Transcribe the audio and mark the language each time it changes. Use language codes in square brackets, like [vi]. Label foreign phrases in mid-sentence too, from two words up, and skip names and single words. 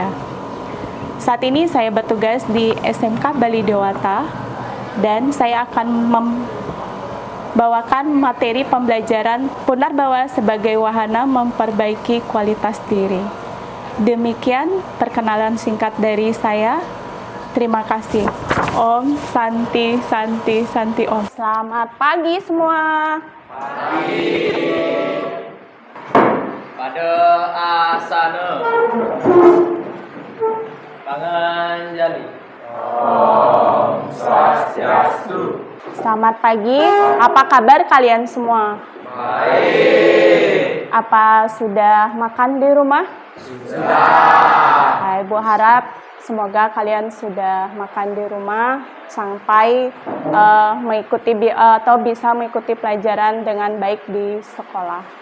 [id] Saat ini saya bertugas di SMK Bali Dewata dan saya akan membawakan materi pembelajaran Punarbawa sebagai wahana memperbaiki kualitas diri. Demikian perkenalan singkat dari saya. Terima kasih. [sa] Om Santi Santi Santi Om. [id] Selamat pagi semua. Pagi. Pada asana. Panganjali. [sa] Om Swastiastu. [id] Selamat pagi. Apa kabar kalian semua? Baik. Apa sudah makan di rumah? Sudah. Ibu harap semoga kalian sudah makan di rumah sampai mengikuti atau bisa mengikuti pelajaran dengan baik di sekolah.